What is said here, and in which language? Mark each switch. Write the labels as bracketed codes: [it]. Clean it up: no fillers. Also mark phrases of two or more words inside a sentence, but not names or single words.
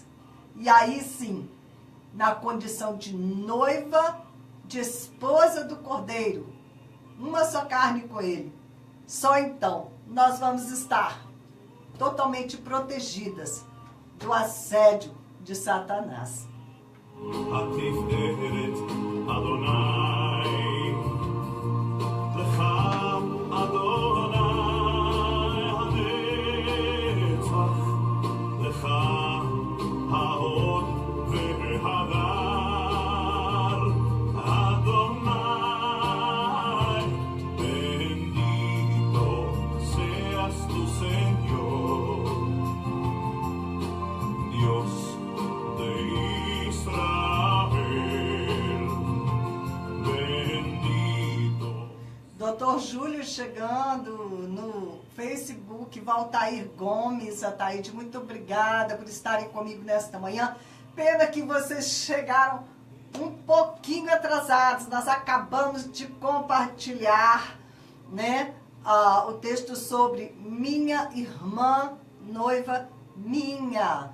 [pt] E aí sim, na condição de noiva, de esposa do Cordeiro, uma só carne com Ele, só então nós vamos estar totalmente protegidas do assédio de Satanás. [he] התפארת אדוני, לך אדוני הנצח, לך ההוד וההדר, אדוני, [es] bendito seas tu Señor, Dios de Israel, bendito. [pt] Doutor Júlio chegando no Facebook, Valtair Gomes, Ataíde, muito obrigada por estarem comigo nesta manhã. Pena que vocês chegaram um pouquinho atrasados, nós acabamos de compartilhar, né, o texto sobre minha irmã, noiva minha.